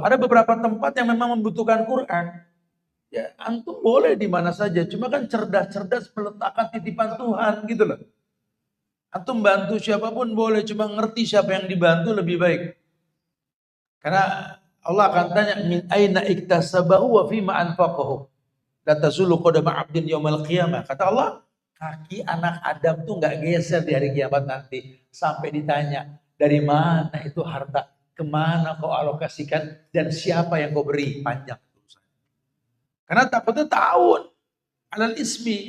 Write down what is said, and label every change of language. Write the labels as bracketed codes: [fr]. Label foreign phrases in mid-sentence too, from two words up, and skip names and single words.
[id] Ada beberapa tempat yang memang membutuhkan Quran. Ya, antum boleh di mana saja. Cuma kan cerdas-cerdas meletakkan titipan Tuhan gitu loh. Antum bantu siapapun boleh. Cuma ngerti siapa yang dibantu lebih baik. Karena Allah akan tanya, [ar] من أين اكتسبه وفيما أنفقه. لا تزول قدما عبد يوم القيامة. [id] Kata Allah, kaki anak Adam tuh nggak geser di hari kiamat nanti. Sampai ditanya, dari mana itu harta? Kemana kau alokasikan? Dan siapa yang kau beri? Panjang. Karena takutnya tahun. [ar] على الاسم.